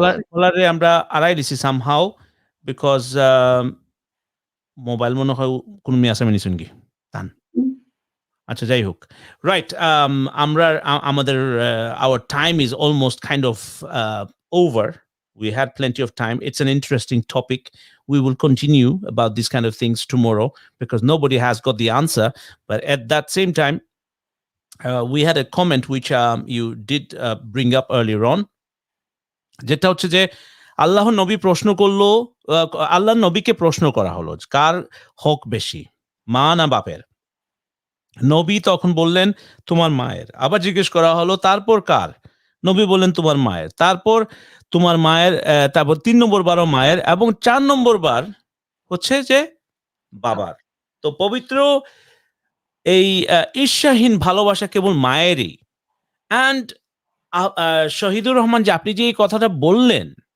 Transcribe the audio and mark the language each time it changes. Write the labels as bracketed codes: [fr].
[bn] কলারে আমরা আড়াই দিছি সামহাউ বিকজ মোবাইল মনে হয় কোন মিয়াসা মেনিছুন কি তান আচ্ছা যাই হোক রাইট আমরা আমাদের [en] our time is almost kind of over. We had plenty of time. It's an interesting topic. We will continue about these kind of things tomorrow because nobody has got the answer. But at that same time, we had a comment which you did bring up earlier on. [bn] যেটা হচ্ছে যে আল্লাহ নবী প্রশ্ন করলো আল্লাহ নবীকে প্রশ্ন করা হলো কার হক বেশি মা না বাপের নবী তখন বললেন তোমার মায়ের আবার জিজ্ঞেস করা হলো তারপর কার নবী বললেন তোমার মায়ের তারপর তোমার মায়ের তারপর 3 নম্বর বারও মায়ের এবং 4 নম্বর বার হচ্ছে যে বাবার তো পবিত্র এই ঈর্ষাহীন ভালোবাসা কেবল মায়েরই অ্যান্ড শহীদুর রহমান যে আপনি যে এই কথাটা বললেন